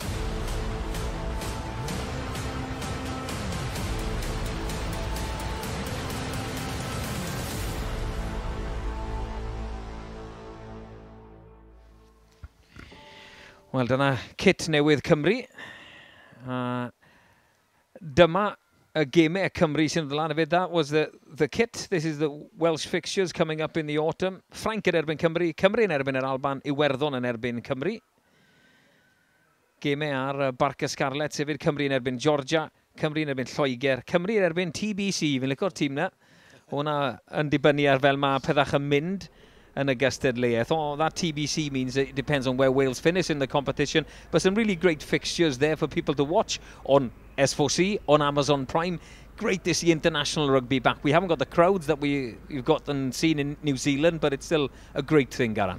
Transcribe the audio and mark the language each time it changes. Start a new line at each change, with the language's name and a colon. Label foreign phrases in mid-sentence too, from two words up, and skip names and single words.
Welsh: Wel, dyna kit newydd Cymru. Dyma y gemau Cymru sy'n dod lan hefyd.
English: That was the kit. This is the Welsh fixtures coming up in the autumn.
Welsh: Ffrainc yn erbyn Cymru. Cymru yn erbyn yr Alban. Iwerddon yn erbyn Cymru. Gemau ar Barca Scarlets hefyd. Cymru yn erbyn Georgia. Cymru yn erbyn Lloegr. Cymru yn erbyn TBC. Fi'n licio'r tîm na. Hwna yn dibynnu ar fel mae pethach yn mynd yn y gystadleuaeth.
English: Oh, that TBC means it depends on where Wales finish in the competition. But some really great fixtures there for people to watch on S4C, on Amazon Prime. Great to see international rugby back. We haven't got the crowds that we've got and seen in New Zealand, but it's still a great thing, Garan.